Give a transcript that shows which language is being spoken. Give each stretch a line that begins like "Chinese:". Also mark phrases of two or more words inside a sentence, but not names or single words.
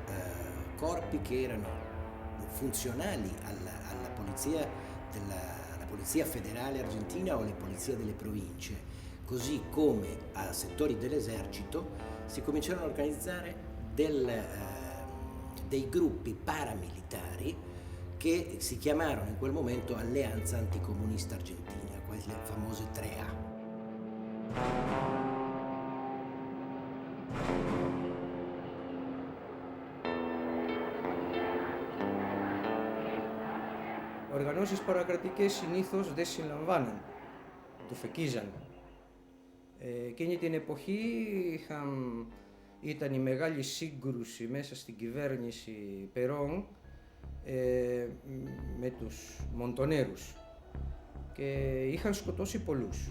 Italian: corpi che erano funzionali alla polizia polizia federale argentina o le polizie delle province, così come a settori dell'esercito si cominciarono a organizzare dei gruppi paramilitari che si chiamarono in quel momento Alleanza Anticomunista Argentina, quelle famose 3A.
Greek: Οργανώσεις παρακρατικές συνήθως δεν συλλαμβάναν, το φεκίζαν. Εκείνη την εποχή ήταν η μεγάλη σύγκρουση μέσα στην κυβέρνηση Περόν με τους Μοντονέρους και είχαν σκοτώσει πολλούς.